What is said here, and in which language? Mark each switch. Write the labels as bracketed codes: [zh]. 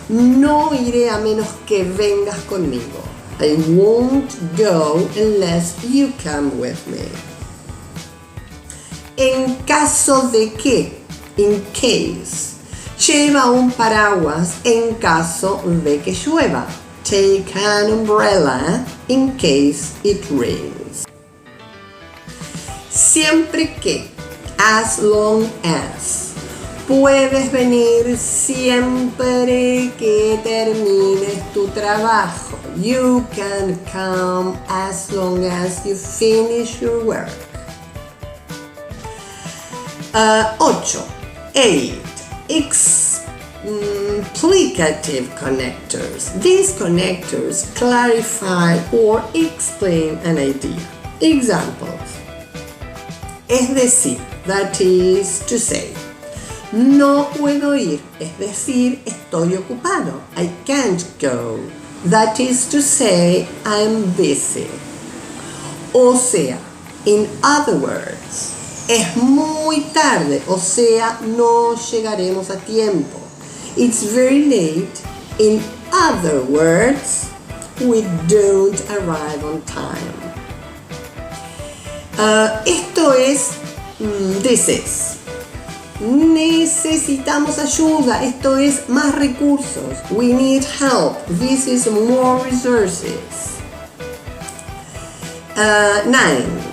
[es] No iré a menos que vengas conmigo. [en] I won't go unless you come with me. [es] En caso de que. [en] In case. [es] Lleva un paraguas en caso de que llueva. [en] Take an umbrella in case it rains. [es] Siempre que. [en] As long as. [es] Puedes venir siempre que termines tu trabajo. [en] You can come as long as you finish your work. 8. 8. Explicative connectors. These connectors clarify or explain an idea. Examples. [es] Es decir, [en] that is to say. [es] No puedo ir, es decir, estoy ocupado. [en] I can't go. That is to say, I'm busy. [es] O sea, [en] in other words, [es] es muy tarde, o sea, no llegaremos a tiempo. [en] It's very late. In other words, we don't arrive on time. [es] Esto es, [en] this is. [es] Necesitamos ayuda. Esto es más recursos. [en] We need help. This is more resources. 9.